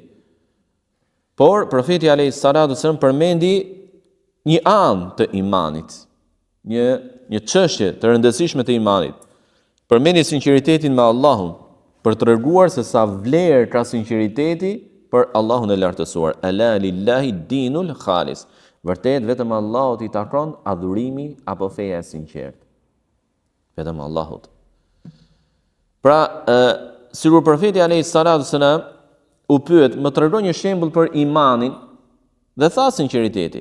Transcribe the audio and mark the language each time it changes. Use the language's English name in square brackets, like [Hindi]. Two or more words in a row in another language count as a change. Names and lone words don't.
[Albanian] Por profeti [Arabic] عليه السلام [Albanian] përmendi një anë të imanit, një çështje të rëndësishme të imanit. Përmendi sinqeritetin me Allahun, për të treguar se sa vlerë ka sinqeriteti për Allahun e lartësuar. [Arabic] ألا لله الدين الخالص. [Albanian] Vërtet vetëm Allahut i takon adhurimi apo feja e sinqertë. Vetëm Allahut. Pra, sikur profeti [Arabic] عليه السلام [Albanian] u pyet, më tregon një shembull për imanin dhe tha sinqeriteti.